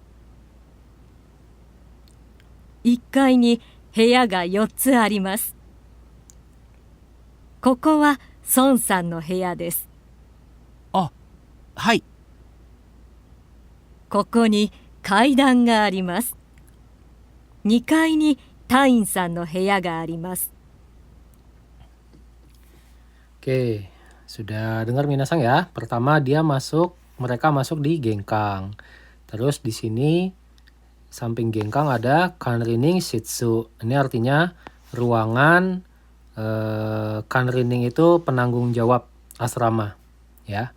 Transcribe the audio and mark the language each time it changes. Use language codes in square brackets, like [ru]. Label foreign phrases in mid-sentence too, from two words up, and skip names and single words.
[ja] 1 階に部屋が4つあります。ここは孫さんの部屋です。はい。ここに階段があります。2階に隊員さんの部屋があります。 [id] Oke, sudah dengar minasan ya. Pertama mereka masuk di gengkang. Terus di sini samping gengkang ada [ja] 管理人室. [id] Ini artinya ruangan kanrining itu penanggung jawab asrama ya.